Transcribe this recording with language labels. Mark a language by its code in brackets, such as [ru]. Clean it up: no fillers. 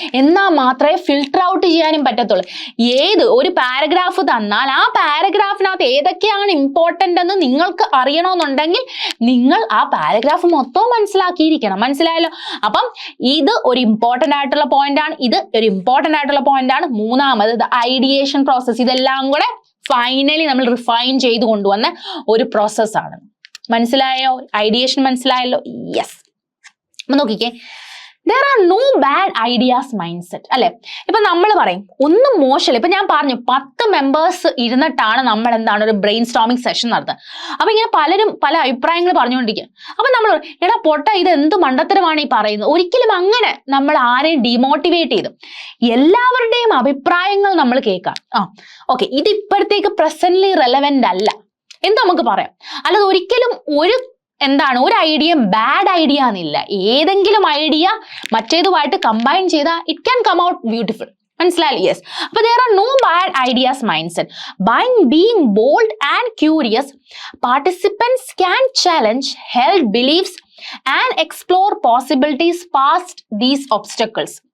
[ml] എന്നാൽ മാത്രമേ filter out ചെയ്യാനും പറ്റത്തുള്ളൂ. ഏത് ഒരു പാരഗ്രാഫ് തന്നാൽ ആ പാരഗ്രാഫിനകത്ത് ഏതൊക്കെയാണ് ഇമ്പോർട്ടൻ്റ് എന്ന് നിങ്ങൾക്ക് അറിയണമെന്നുണ്ടെങ്കിൽ നിങ്ങൾ ആ പാരഗ്രാഫ് മൊത്തം മനസ്സിലാക്കിയിരിക്കണം. മനസ്സിലായല്ലോ? അപ്പം ഇത് ഒരു ഇമ്പോർട്ടൻ്റ് ആയിട്ടുള്ള പോയിന്റ് ആണ്. ഇത് ഒരു ഇമ്പോർട്ടൻ്റ് ആയിട്ടുള്ള പോയിന്റ് ആണ്. മൂന്നാമത് ഐഡിയേഷൻ പ്രോസസ്. ഇതെല്ലാം കൂടെ ഫൈനലി നമ്മൾ റിഫൈൻ ചെയ്ത് കൊണ്ടുവന്ന ഒരു പ്രോസസ്സാണ്. മനസ്സിലായോ? ഐഡിയേഷൻ മനസ്സിലായല്ലോ? യെസ്. അപ്പൊ നോക്കിക്കേ, [en] there are no bad ideas mindset, [ml] അല്ലെ? ഇപ്പൊ നമ്മൾ പറയും ഒന്നും മോശമല്ല. ഇപ്പൊ ഞാൻ പറഞ്ഞു 10 മെമ്പേഴ്സ് ഇരുന്നിട്ടാണ് നമ്മൾ എന്താണ് ഒരു ബ്രെയിൻ സ്റ്റോമിംഗ് സെഷൻ നടത്തുന്നത്. അപ്പൊ ഇങ്ങനെ പലരും പല അഭിപ്രായങ്ങൾ പറഞ്ഞുകൊണ്ടിരിക്കുക. അപ്പൊ നമ്മൾ എടാ പൊട്ട, ഇത് എന്ത് മണ്ടത്തരമാണ് ഈ പറയുന്നത്? ഒരിക്കലും അങ്ങനെ നമ്മൾ ആരെയും ഡിമോട്ടിവേറ്റ് ചെയ്തു. എല്ലാവരുടെയും അഭിപ്രായങ്ങൾ നമ്മൾ കേൾക്കാം. ഓക്കെ, ഇത് ഇപ്പോഴത്തേക്ക് പ്രസന്റ്ലി റെലവെന്റ് അല്ല എന്ന് നമുക്ക് പറയാം. അല്ലാതെ ഒരിക്കലും ഒരു ഐഡിയ ബാഡ് ഐഡിയ എന്നില്ല. ഏതെങ്കിലും ഐഡിയ മറ്റേതുമായിട്ട് കമ്പൈൻ ചെയ്താൽ [en] It can come out beautiful. [ml] മനസ്സിലായി? യെസ്. അപ്പൊ [en] there are no bad ideas mindset. By being bold and curious, participants can challenge held beliefs and explore possibilities past these obstacles.